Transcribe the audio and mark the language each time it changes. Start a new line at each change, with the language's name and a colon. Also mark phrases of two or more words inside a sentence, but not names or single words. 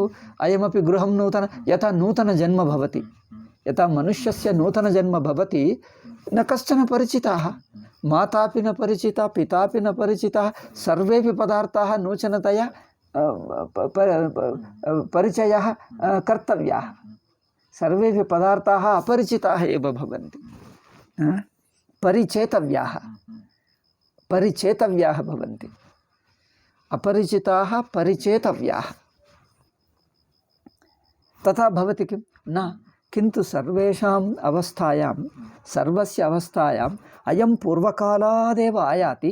Sanskrit: అయమపి గృహం నూతన, యథా నూతన జన్మ భవతి, యథా మనుష్యస్య నూతన జన్మ భవతి, న కశ్చన పరిచితాः, మాతాపి న పరిచితా, పితాపి న పరిచితాः, సర్వేపి పదార్థాः నూతనతయా పరిచయः కర్తవ్యాः. సర్వేపి పదార్థాः అపరిచితాः एव భవంతి, పరిచేతవ్యాः భవంతి. अपरिचिताः परिचेतव्याः. तथा भवति किं न, किन्तु सर्वेषाम् अवस्थायां, सर्वस्य अवस्थायाम् अयं पूर्वकालादेव आयाति.